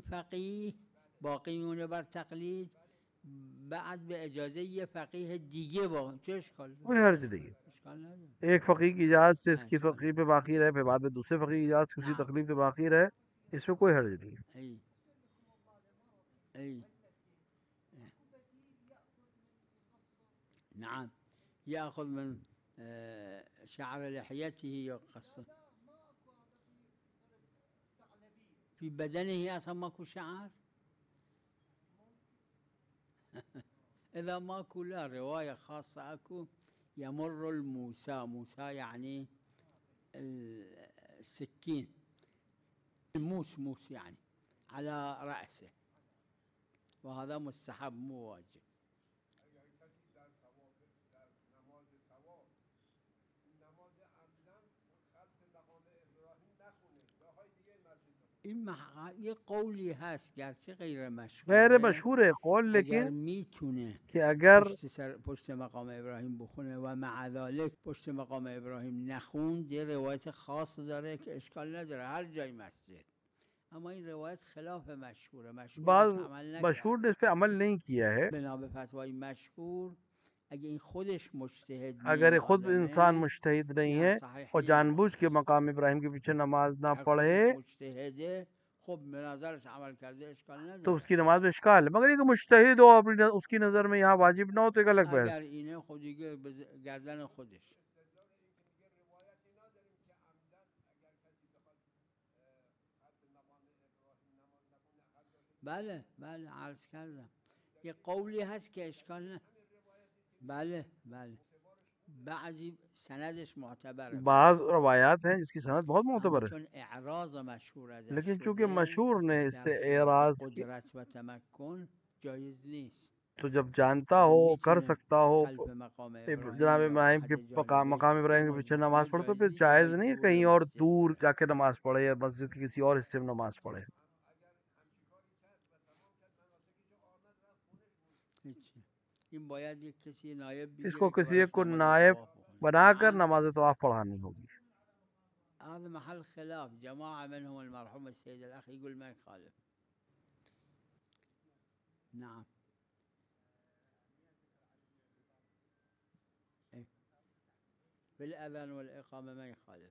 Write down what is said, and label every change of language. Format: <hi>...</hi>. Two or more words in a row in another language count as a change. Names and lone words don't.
<fa>فقیه باقی میمونه بر تقلید، بعد به اجازه یه فقیه دیگه با چه اشکال داره؟</fa> <ur>کوئی حرج نہیں ہے.</ur> <fa>اشکال نداره.</fa> <ur>ایک فقیہ کی اجازت سے हाँ, इसकी</ur> <fa>اشکال</fa> <ur>تکلیف پہ باقی رہے، پھر بعد میں دوسرے فقیہ کی اجازت سے اس کی</ur> <ar>نعم.</ar> <ur>تکلیف پہ باقی رہے، اس میں کوئی حرج نہیں ہے.</ur> <ar>ای ای نعم. يأخذ من شعر لحيته يقص في بدنه أصلا ماكو شعر. إذا ماكو لا، رواية خاصة أكو يمر الموسى، موسى يعني السكين، موس يعني على رأسه، وهذا مستحب مو واجب.</ar> <fa>این یه قولی هست گرچه غیر غیر مشهوره،</fa> <ur>مشہور ہے قول,</ur> <fa>اگر</fa> <ur>लेकिन</ur> <fa>میتونه</fa> <ur>کہ اگر</ur> <fa>پشت مقام ابراهیم بخونه و</fa> <ar>مع ذلك</ar> <fa>پشت مقام ابراهیم نخوند، یه روایت خاص داره که اشکال نداره هر جای مسجد، اما این روایت خلاف مشهوره، مشهور</fa> <ur>बाज़</ur> <fa>بهش عمل</fa> <ur>مشہور نے</ur> <fa>نکرده.</fa> <ur>اس پہ عمل نہیں کیا ہے.</ur> <fa>بنا به فتوای مشهور اگه این خودش مجتهد</fa> <ur>اگر یہ</ur> <fa>نیست</fa> <ur>خود انسان</ur> <fa>آدمه،</fa> <ur>مجتہد نہیں</ur> <fa>نه</fa> <ur>है</ur> <fa>صحیح</fa> <ur>और</ur> <fa>نیست</fa> <ur>جان بوجھ کے</ur> <fa>روایتش.</fa> <ur>مقام ابراہیم کے پیچھے نماز نہ</ur> <fa>اگه</fa> <ur>पढ़े</ur> <fa>خودش مجتهده خب به نظرش عمل کرده اشکال</fa> <ur>तो</ur> <fa>نداره.</fa> <ur>اس کی نماز میں اشکال ہے، مگر یہ کہ مجتہد ہو اپنی اس کی نظر میں یہاں واجب نہ ہو تو ایک الگ بحث.</ur> <fa>اگر اینه خود دیگه به گردن خودش. بله بله عرض کردم یه قولی هست که اشکال نه. بله بله بعضی سندش معتبره،</fa> <ur>بعض روایات ہیں جس کی سند بہت</ur> <fa>اما</fa> <ur>معتبر ہے,</ur> <fa>چون اعراض मशهور ازش</fa> <ur>لیکن چونکہ</ur> <fa>شده</fa> <ur>مشہور نے</ur> <fa>در</fa> <ur>इससे</ur> <fa>صورت</fa> <ur>اعراض کی,</ur> <fa>قدرت و تمکن جایز نیست.</fa> <ur>تو جب جانتا</ur> <fa>اگه</fa> <ur>ہو کر</ur> <fa>میتونه</fa> <ur>سکتا ہو</ur> <fa>خلف مقام</fa> <ur>जनाब</ur> <fa>ابراهیم या</fa> <ur>ابراہیم کے</ur> <fa>احد جانبین</fa> <ur>مقام ابراہیم کے</ur> <fa>نماز</fa> <ur>पीछे</ur> <fa>بخونه</fa> <ur>نماز پڑھے تو</ur> <fa>جایز</fa> <ur>फिर</ur> <fa>نیست</fa> <ur>जायज़</ur> <fa>جای</fa> <ur>نہیں ہے</ur> <fa>دور</fa> <ur>کہیں اور</ur> <fa>مسجد</fa> <ur>दूर</ur> <fa>بره.</fa> <ur>جا کے نماز پڑھے یا مسجد کی کسی اور حصے میں نماز پڑھے.</ur> <fa>هیچی. این باید یک کسی نایب</fa> <ur>इसको</ur> <fa>بگیره که</fa> <ur>کسی ایک</ur> <fa>براش</fa> <ur>को</ur> <fa>نماز</fa> <ur>नायब</ur> <fa>طواف بخونه.</fa> <ur>बनाकर</ur> <ar>نعم.</ar> <ur>نماز طواف پڑھانی ہوگی.</ur> <ar>هذا محل خلاف، جماعة منهم المرحوم السيد الأخ يقول ما يخالف. نعم. في الأذان والإقامة ما يخالف.</ar>